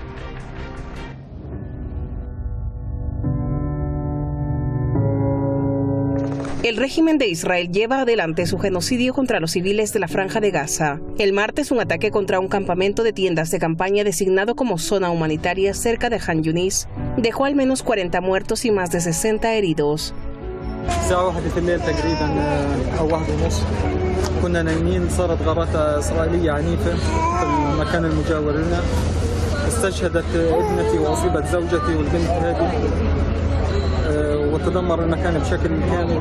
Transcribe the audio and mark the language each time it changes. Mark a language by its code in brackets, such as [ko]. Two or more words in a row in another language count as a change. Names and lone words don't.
[es] El régimen de Israel lleva adelante su genocidio contra los civiles de la Franja de Gaza. El martes, un ataque contra un campamento de tiendas de campaña designado como zona humanitaria cerca de Han Yunis dejó al menos 40 muertos y más de 60 heridos. [ar] الساعة 1 في الليل تقريبا أو 1:30 كنا نايمين صارت غارات إسرائيلية عنيفة في المكان المجاور لنا استشهدت ابنتي وأصيبت زوجتي والبنت هذه وتدمر المكان بشكل كامل.